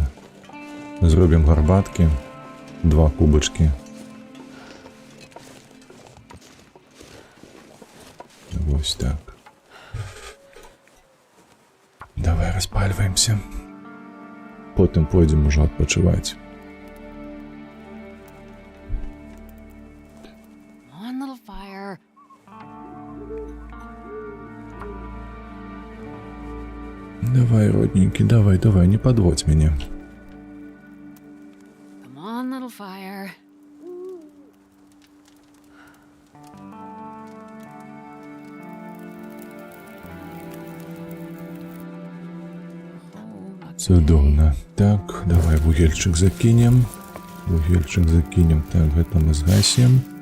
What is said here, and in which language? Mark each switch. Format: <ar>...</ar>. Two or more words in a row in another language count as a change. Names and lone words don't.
<be>Зробім гарбаткі, 2 кубачкі. Вось так. Давай распальваемся. Потым пойдзем ужо адпачываць.</be> <en>Come on, little fire.</en> <ru>Давай, родненький, давай, не подводь меня.</ru> <en>Come on, little fire.</en> <be>Цудоўна. Так, давай вугельчик закинем. Так, гэта мы згасім.</be>